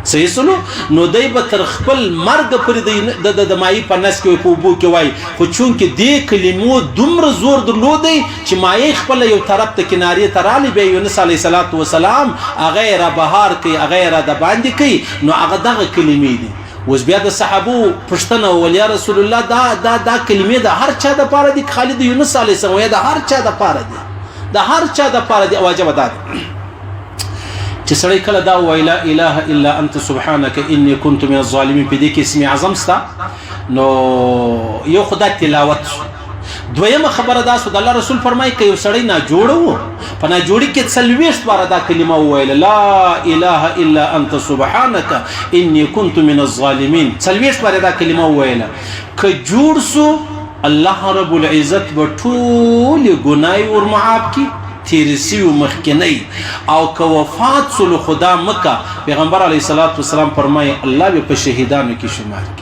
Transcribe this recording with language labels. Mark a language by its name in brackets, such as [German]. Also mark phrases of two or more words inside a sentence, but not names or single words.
[Pashto] صحیح سنو نو دی به تر خپل مرګ پورې د مای په نس کې په اوبو کې وای، خو چونکې دې کلمو دومره زور درلودی چې مای خپل یو طرف ته کنارې ته رالی، بیا یونس علیه السلام هغه یې را بهار کوي، هغه یې را د باندې کوي، نو هغه دغه کلمې دي. اوس بیا د صحابو پوښتنه وول یا رسول الله دا کلمې د هر چا دپاره دي؟ خالد یونس علیه السلام یا د هر چا دپاره دي؟ د هر چا دپاره دي. واجب ده چې سړی کله دا وایي [Arabic] لا اله الا انت سبحانك اني كنت من الظالمين، [Pashto] په دې کې اسم اعظم ستا، نو یو خدای تلاوت. دویمه خبره دا سو د الله رسول فرمایي که یو سړی ناجوړه و په ناجوړي کې 40 باره دا کلمه وویله [Arabic] لا اله الا انت سبحانك اني كنت من الظالمين، [Pashto] 40 باره دا کلمه وویله، که جوړ سو الله رب العزت به ټول ګناي ور معاف کی تیرسی و مخکنی، او که وفات سلو خدا مکه پیغمبر علیه السلام فرمایي الله به په شهیدانو کې شمار کی.